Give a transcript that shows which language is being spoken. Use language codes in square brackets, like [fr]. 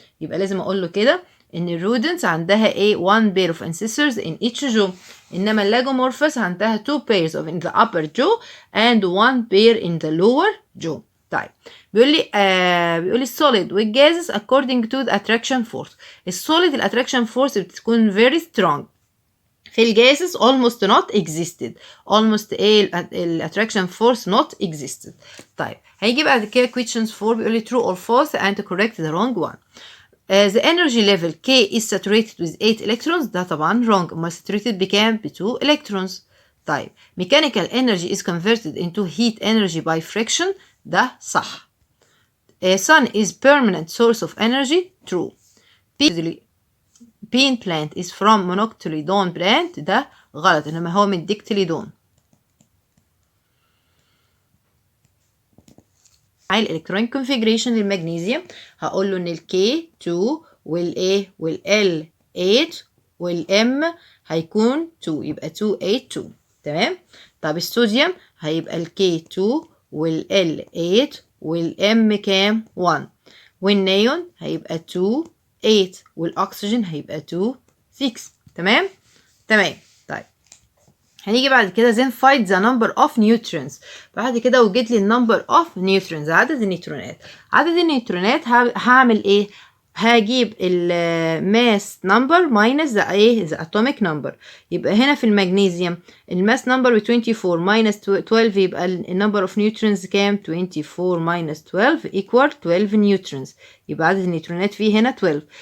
[ar] يبقى لازم اقول له كده ان الرودنتس عندها ايه [en] one pair of incisors in each jaw [ar] انما اللagomorphous عندها [en] two pairs of in the upper jaw and one pair in the lower jaw. [ar] طيب بيقول لي السوليد والجازز [en] according to the attraction force. [ar] السوليد الاتراكشن فورس بتكون [en] very strong [ar] في الجازز [en] almost not existed [ar] almost ايه الاتراكشن فورس not existed. طيب هيجي بعد كده [en] questions 4 بيقول لي true or false and correct the wrong one. the energy level K is saturated with 8 electrons [ar] ده طبعا [en] wrong [ar] امال [en] saturated بكام ب 2 electrons. طيب mechanical energy is converted into heat energy by friction [ar] ده صح. [en] sun is permanent source of energy true. bean plant is from monoctyledon plant [ar] ده غلط انما هو من ديكتيليدون. الالكترونيك كونفيجريشن للمغنيسيوم هقول له ان ال K2 وال A وال L 8 وال M هيكون 2 يبقى 2 8 2 تمام. طب الصوديوم هيبقى ال K2 وال L 8 وال M كام 1 والنيون هيبقى 2 8 والاكسجين هيبقى 2 6 تمام. طيب هنيجي بعد كده [en] then find the number of neutrons. [ar] بعد كده وجد لي [en] number of neutrons [ar] عدد النيوترونات هعمل ايه هجيب الماس نمبر [en] minus the atomic number. [ar] يبقى هنا في المغنيسيوم الماس نمبر ب 24 minus 12 يبقى النمبر اوف نيوترونز كام 24 minus 12 equal 12 نيوترونز يبقى عدد النيوترونات فيه هنا 12.